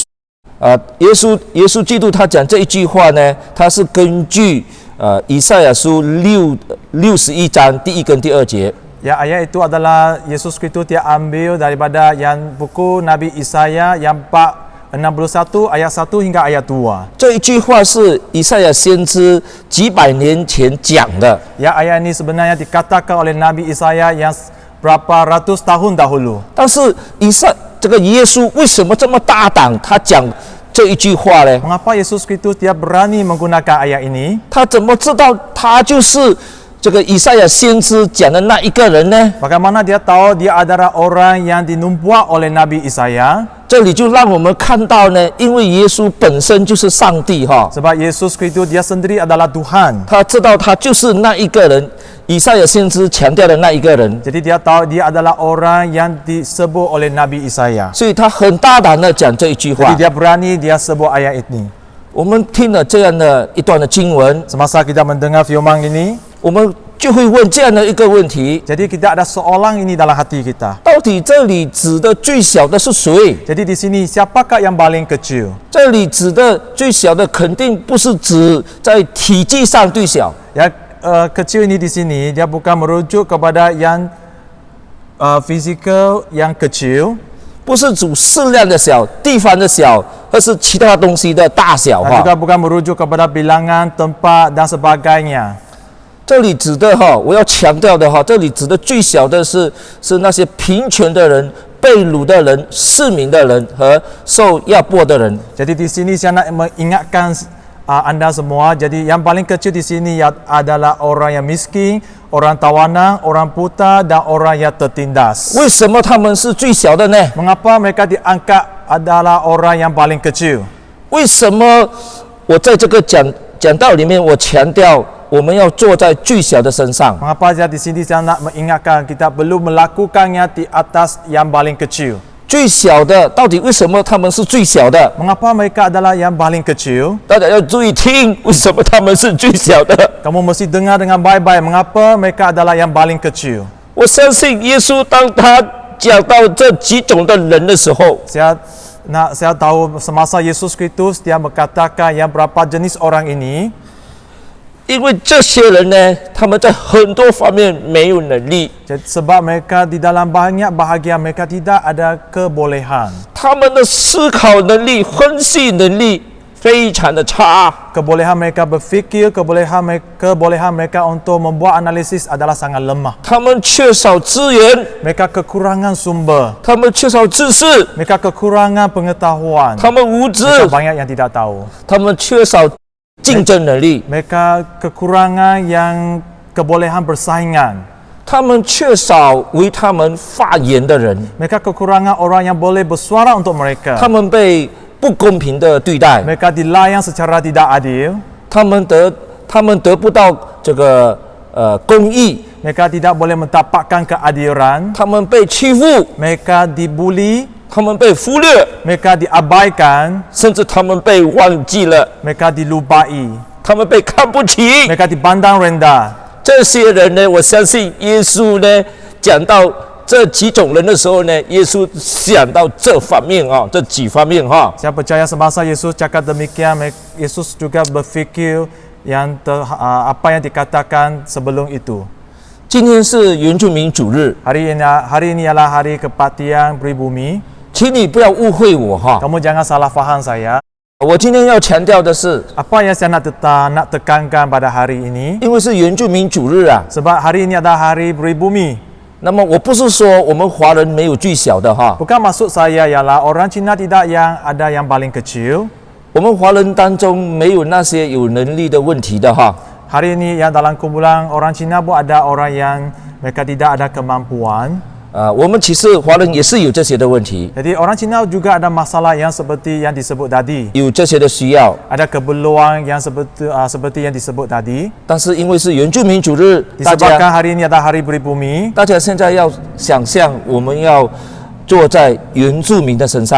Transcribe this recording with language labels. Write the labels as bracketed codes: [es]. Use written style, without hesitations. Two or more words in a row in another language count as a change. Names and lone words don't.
[zh] 耶稣基督他讲这一句话呢，他是根据以赛亚书61章第1跟第2节。 [ms] Ya, ayat itu adalah Yesus Kristus dia ambil daripada yang buku Nabi Isaya yang 61 ayat 1 hingga ayat 2. [zh] 这一句话是以赛亚先知几百年前讲的。 [ms] Ya, ayat ini sebenarnya dikatakan oleh Nabi Isaya yang berapa ratus tahun dahulu. [zh] 但是这个耶稣为什么这么大胆？他讲这一句话呢？ [ms] Mengapa Yesus Kristus dia berani menggunakan ayat ini? [zh] 他怎么知道他就是这个以赛亚先知讲的那一个人呢？ [ms] Bagaimana dia tahu dia adalah orang yang dinubuat oleh Nabi Isaya? [zh] 这里就让我们看到呢，因为耶稣本身就是上帝哈， [ms] Sebab Yesus Kristus dia sendiri adalah Tuhan. [zh] 他知道他就是那一个人，以赛亚先知强调的那一个人， [ms] Jadi dia tahu dia adalah orang yang disebut oleh Nabi Isaya. [zh] 所以他很大胆的讲这一句话 [ms] Jadi。dia berani dia sebut ayat ini. [zh] 我们听了这样的一段的经文， [ms] Semasa kita mendengar firman ini, [zh] 我们就会问这样的一个问题： [ms] jadi kita ada soalan ini dalam hati kita. [zh] 到底这里指的最小的是谁？ [ms] Jadi di sini siapakah yang paling kecil? [zh] 这里指的最小的肯定不是指在体积上最小， [ms] Ya, kecil ini di sini dia bukan merujuk kepada yang fizikal yang kecil, [zh] 不是指适量的小、地方的小，而是其他东西的大小 [ms] dan 哈。 juga bukan merujuk kepada bilangan tempat dan sebagainya. [zh] 这里指的哈，我要强调的哈，这里指的最小的是那些贫穷的人、被掳的人、市民的人和受压迫的人。 [ms] Jadi di sini saya nak mengingatkan anda semua, jadi yang paling kecil di sini adalah orang yang miskin, orang tawanan, orang buta dan orang yang tertindas. [zh] 为什么他们是最小的呢？ [ms] Mengapa mereka diangkat adalah orang yang paling kecil? [zh] 为什么我在这个讲道里面，我强调我们要坐在最小的身上？ [ms] Mengapa saya di sini saya nak mengingatkan kita perlu melakukannya di atas yang paling kecil? [zh] 最小的到底为什么他们是最小的？ [ms] Mengapa mereka adalah yang paling kecil? [zh] 大家要注意听，为什么他们是最小的？ [ms] Kamu mesti dengar dengan baik-baik mengapa mereka adalah yang paling kecil. [zh] 我相信耶稣当他讲到这几种的人的时候， [ms] Saya tahu semasa Yesus Kristus dia berkatakan yang berapa jenis orang ini. [zh] 因为这些人呢，他们在很多方面没有能力， [ms] Sebab mereka di dalam banyak bahagian mereka tidak ada kebolehan. [zh] 他们的思考能力、分析能力非常的差。 [ms] Kebolehan mereka berfikir, kebolehan mereka untuk membuat analisis adalah sangat lemah. [zh] 他们缺少资源， [ms] Mereka kekurangan sumber. [zh] 他们缺少知识， [ms] Mereka kekurangan pengetahuan. [zh] 他们无知， [ms] Mereka banyak yang tidak tahu. [zh] 他们缺少竞争能力， [ms] Mereka kekurangan yang kebolehan bersaingan. [zh] 他们缺少为他们发言的人， [ms] Mereka kekurangan orang yang boleh bersuara untuk mereka. [zh] 他们被不公平的对待， [ms] Mereka dilayang secara tidak adil. [zh] 他们得不到这个公义， [ms] Mereka tidak boleh mendapatkan keadilan. [zh] 他们被欺负， [ms] Mereka dibuli. [zh] 他们被忽略， [ms] Mereka diabaikan. [zh] 甚至他们被忘记了， [ms] Mereka dilupai. [zh] 他们被看不起。 [ms] Mereka dipandang rendah. [zh] 这些人呢，我相信耶稣呢讲到这几种人的时候呢，耶稣想到这方面啊，这几方面哈。 [ms] Saya percaya semasa Yesus cakap demikian, Yesus juga berfikir apa yang dikatakan sebelum itu. [zh] 今天是原住民主日， [ms] Hari ini ialah hari kebaktian pribumi. [zh] 请你不要误会我哈。 [ms] Kamu jangan salah faham saya. [zh] 我今天要强调的是， [ms] Apa yang saya nak tekankan pada hari ini? [zh] 因为是原住民主日啊， [ms] Sebab hari ini adalah hari pribumi. [zh] 那么我不是说我们华人没有最小的哈， [ms] Bukan maksud saya ialah orang Cina tidak yang ada yang paling kecil. [zh] 我们华人当中没有那些有能力的问题的哈。 [ms] Hari ini yang dalam kumpulan orang Cina pun ada orang yang mereka tidak ada kemampuan. [zh] 我们其实华人也是有这些的问题， [ms] Jadi orang Cina juga ada masalah yang seperti yang disebut tadi. [zh] 有这些的需要， [ms] Ada keperluan yang seperti yang disebut tadi. [zh] 但是因为是原住民主日，大 [ms] Disebabkan [zh] 家 [ms] hari ini adalah hari pribumi. [zh] 大家现在要想象我们要坐在原住民的身上